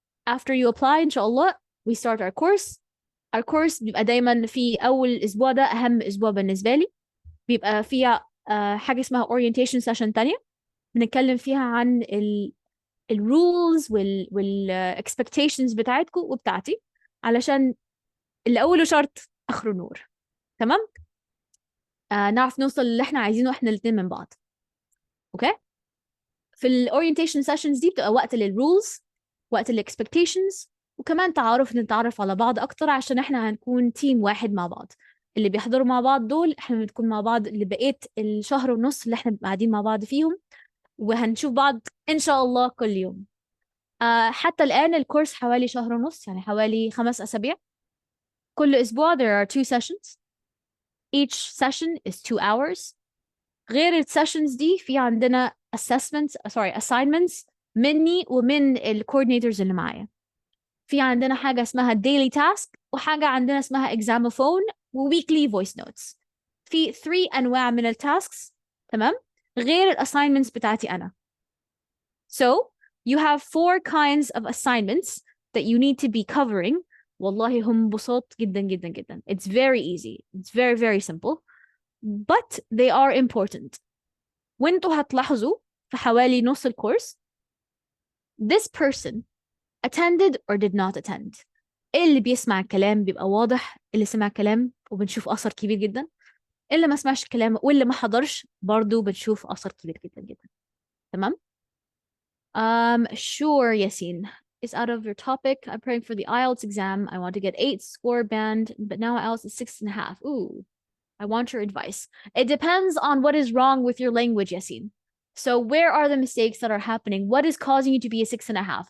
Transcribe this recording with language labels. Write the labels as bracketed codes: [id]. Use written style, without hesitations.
[en] After you apply ان شاء الله we start our course. [ar] Our course بيبقى دايما في اول اسبوع ده اهم اسبوع بالنسبه لي، بيبقى فيها حاجه اسمها orientation session تانية بنتكلم فيها عن الرولز expectations بتاعتكم وبتاعتي علشان اللي أوله شرط آخره نور. تمام؟ نعرف نوصل اللي احنا عايزينه احنا الاتنين من بعض. اوكي؟ في الاورينتيشن سيشنز دي بتبقى وقت للرولز، وقت للاكسبكتيشنز، وكمان نتعرف على بعض اكتر عشان احنا هنكون تيم واحد مع بعض. اللي بيحضروا مع بعض دول احنا بنكون مع بعض لبقيت الشهر ونص اللي احنا قاعدين مع بعض فيهم، وهنشوف بعض ان شاء الله كل يوم. حتى الآن الكورس حوالي شهر ونص، يعني حوالي 5 أسابيع. [en] كل أسبوع there are 2 sessions. Each session is 2 hours. [ar] غير السيشنز دي في عندنا assignments مني ومن الكوردينيتورز اللي معايا. في عندنا حاجة اسمها daily task وحاجة عندنا اسمها examophone وweekly voice notes. في 3 أنواع من التاسكس. تمام؟ غير الأساينمنتس بتاعتي أنا. [en] So you have 4 kinds of assignments that you need to be covering. [ar] والله هم بساط جدا جدا جدا. It's very easy. [en] It's very very simple. But they are important. وانتوا هتلاحظوا في حوالي نص الكورس this person attended or did not attend. [ar] اللي بيسمع الكلام بيبقى واضح، اللي سمع كلام وبنشوف أثر كبير جدا، اللي ما سمعش الكلام واللي ما حضرش برضو بنشوف أثر كبير جدا جدا. [en] تمام؟ Sure, Yasin. Is out of your topic. I'm praying for the IELTS exam. I want to get 8 score band, but now IELTS is 6.5. Ooh, I want your advice. It depends on what is wrong with your language, Yasin. So where are the mistakes that are happening? What is causing you to be a 6.5?